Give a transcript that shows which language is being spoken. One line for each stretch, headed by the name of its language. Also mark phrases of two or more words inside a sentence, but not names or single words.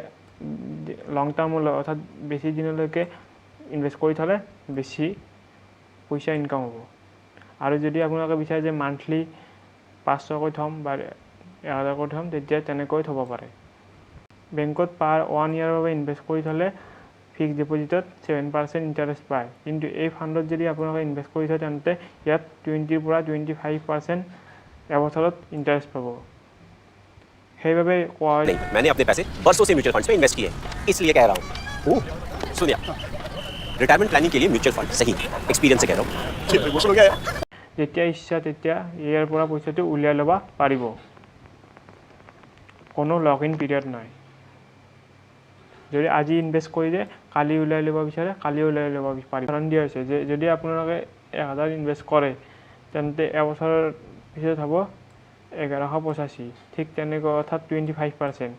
English: long term
Assamese: অৰ্থাৎ বেছি দিনলৈকে ইনভেষ্ট কৰি থ'লে বেছি পইচা ইনকাম হ'ব আৰু যদি আপোনালোকে বিচাৰে যে মান্থলি 500কৈ থ'ম বা 1000কৈ থ'ম তেতিয়া তেনেকৈ থ'ব পাৰে বেংকত পাৰ 1 ইয়াৰৰ বাবে ইনভেষ্ট কৰি থ'লে
English: fixed deposit
Assamese: 7% ইণ্টাৰেষ্ট পায় কিন্তু এই ফাণ্ডত যদি আপোনালোকে ইনভেষ্ট কৰি থয় তেন্তে ইয়াত 20 পৰা 25% এবছৰত ইণ্টাৰেষ্ট পাব সেইবাবে কোৱা হয়
Hindi: मैंने अपने पैसे बरसों से
English: mutual funds
Hindi: में इन्वेस्ट किए इसलिए कह रहा हूँ सुनिए
English: retirement planning
Hindi: के लिए
English: mutual fund
Hindi: सही एक्सपीरियंस से कह रहा हूँ
Assamese: যেতিয়া ইচ্ছা তেতিয়া ইয়াৰ পৰা পইচাটো উলিয়াই ল'ব পাৰিব কোনো
English: lock in period
Assamese: নাই যদি আজি ইনভেষ্ট কৰি দিয়ে কালি উলিয়াই ল'ব বিচাৰে কালি উলিয়াই ল'ব পাৰিব কাৰণ দিয়া হৈছে যে যদি আপোনালোকে 1000 ইনভেষ্ট কৰে তেন্তে এবছৰৰ পিছত হ'ব 1185 ঠিক তেনেকৈ অৰ্থাৎ 25%